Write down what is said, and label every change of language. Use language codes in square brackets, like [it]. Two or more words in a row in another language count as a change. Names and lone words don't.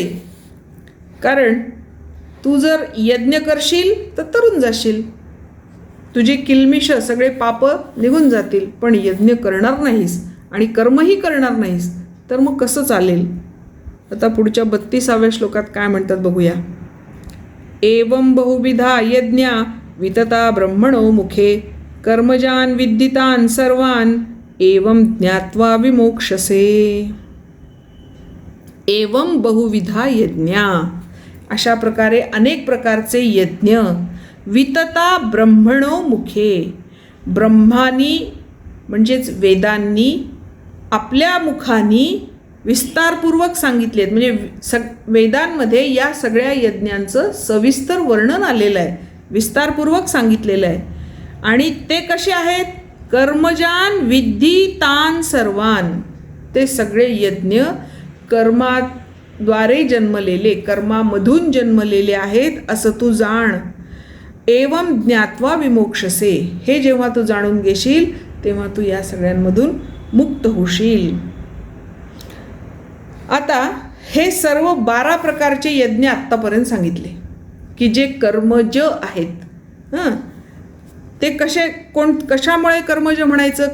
[mr] कारण तू जर यज्ञ करशील तर तरुण जाशील, तुझे किलमिष सगळे पाप निघून जातील. पण यज्ञ करणार नाहीस आणि कर्मही करणार नाहीस तर मग कसं चालेल. आता पुढच्या 32व्या श्लोकात काय म्हणतात बघूया. [sa] एवं बहुविधा यज्ञा वितता ब्रह्मणो मुखे, कर्मजान विद्दितान सर्वान एवं ज्ञात्वा विमोक्षसे. एवं बहुविधा यज्ञा, [mr] अशा प्रकारे अनेक प्रकारचे यज्ञ, [sa] वितता ब्रह्मणो मुखे, [mr] ब्रह्मानी म्हणजेच वेदांनी आपल्या मुखानी विस्तारपूर्वक सांगितले आहेत. म्हणजे वेदांमध्ये या सगळ्या यज्ञांचं सविस्तर वर्णन आलेलं आहे, विस्तारपूर्वक सांगितलेलं आहे. आणि ते कसे आहेत? [sa] कर्मजान विद्धी तान सर्वान, [mr] ते सगळे यज्ञ कर्माद्वारे जन्मलेले, कर्मामधून जन्मलेले आहेत असं तू जाण. [sa] एवं ज्ञात्वा विमोक्षसे, [mr] हे जेव्हा तू जाणून घेशील तेव्हा तू या सगळ्यांमधून मुक्त होशील. आता हे सर्व 12 प्रकारचे यज्ञ आत्तापर्यंत सांगितले की जे कर्मज आहेत. ते कशामुळे कर्मज म्हणायचं?